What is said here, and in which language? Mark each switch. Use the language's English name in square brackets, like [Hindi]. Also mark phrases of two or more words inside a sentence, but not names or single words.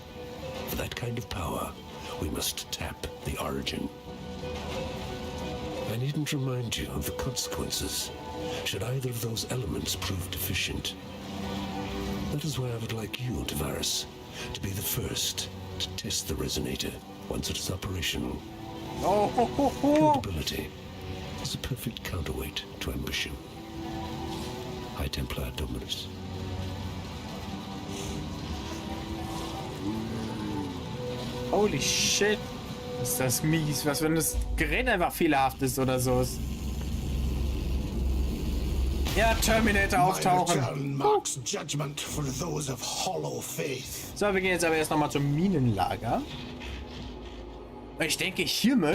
[English] For that kind of power, we must tap the origin. I needn't remind you of the consequences should either of those elements prove deficient. That is why I would like you, Tavares, to be the first to test the resonator once it is operational. Oh, ho, ho, ho. Capability is a perfect counterweight to ambition. High Templar Dominus. Holy shit. [German] Ist das mies. Was, wenn das Gerät einfach fehlerhaft ist oder so? Ja, Terminator auftauchen. So, wir gehen jetzt aber erst nochmal zum Minenlager. Ich denke hiermit.